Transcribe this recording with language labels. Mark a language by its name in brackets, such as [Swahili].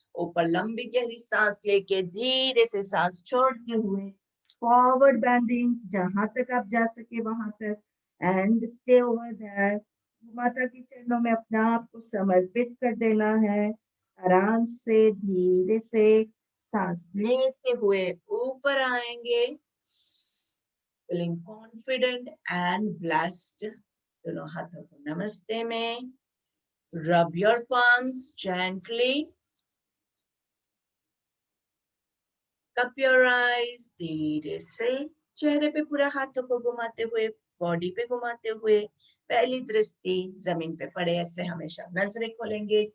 [Hindi] ऊपर लंबी गहरी सांस लेके धीरे से सांस छोड़ते हुए फॉरवर्ड बेंडिंग. जहां तक आप जा सके वहां तक. [English] And stay over there. [Hindi] माता के चरणों में अपने आप को समर्पित कर देना है. आराम से धीरे से सांस लेते हुए ऊपर आएंगे. [English] Feeling confident and blessed. [Hindi] दोनों हाथों को नमस्ते में. [English] Rub your palms gently. Cup your eyes. [Hindi] धीरे से चेहरे पे पूरा हाथों को घुमाते हुए, बॉडी पे घुमाते हुए पहली दृष्टि जमीन पे पड़े ऐसे हमेशा नजरें खोलेंगे.